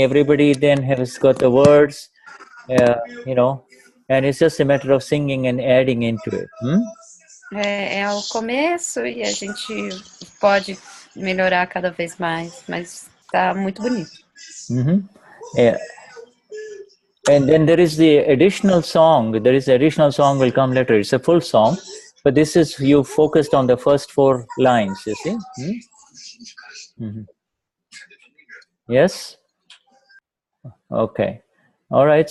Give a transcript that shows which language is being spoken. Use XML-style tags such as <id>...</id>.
<en>Everybody then has got the words, and it's just a matter of singing and adding into it.</en> <pt>É o começo e a gente pode melhorar cada vez mais, mas tá muito bonito.</pt> <en>Yeah. And then there is the additional song. There is the additional song will come later. It's a full song, but this is you focused on the first 4 lines. You see? Yes. Okay. All right.</en>